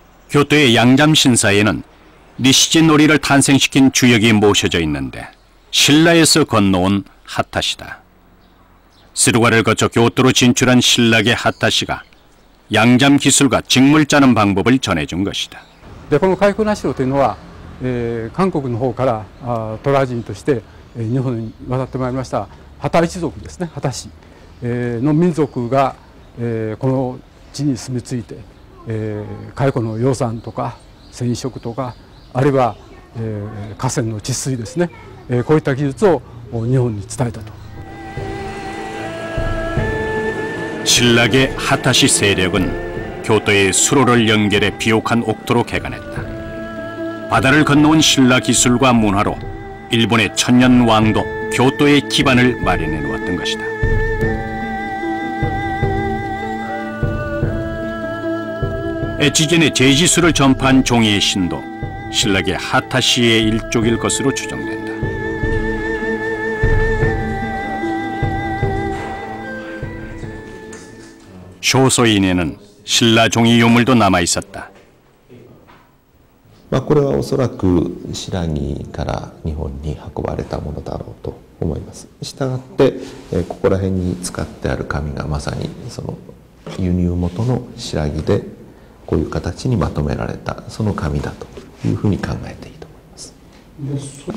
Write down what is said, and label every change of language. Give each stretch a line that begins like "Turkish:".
Korean: 교토의 양잠신사에는 니시진 놀이를 탄생시킨 주역이 모셔져 있는데 신라에서 건너온 하타시다. 스루가를 거쳐 교토로 진출한 신라계 하타시가 양잠 기술과 직물 짜는 방법을 전해준 것이다.
Japanese: この海部名城というのは韓国の方から渡来人として日本に渡ってまいりました旗一族ですね、旗氏の民族がこの地に住み着いて蚕の養蚕とか繊維織とかあるいは河川の治水ですね、こういった技術を日本に伝えたと。
Korean: 신라계 하타시 세력은 교토의 수로를 연결해 비옥한 옥토로 개간했다. 바다를 건너온 신라 기술과 문화로 일본의 천년 왕도 교토의 기반을 마련해 놓았던 것이다. 에치젠의 제지수를 전파한 종이의 신도 신라계 하타시의 일족일 것으로 추정된다. 쇼소인에는 신라 종이 유물도 남아 있었다.
Japanese: これはおそらく新羅から日本に運ばれたものだろうと思います。したがってここら辺に使ってある紙がまさにその輸入元の新羅でこういう形にまとめられたその紙だというふうに考えていいと思います。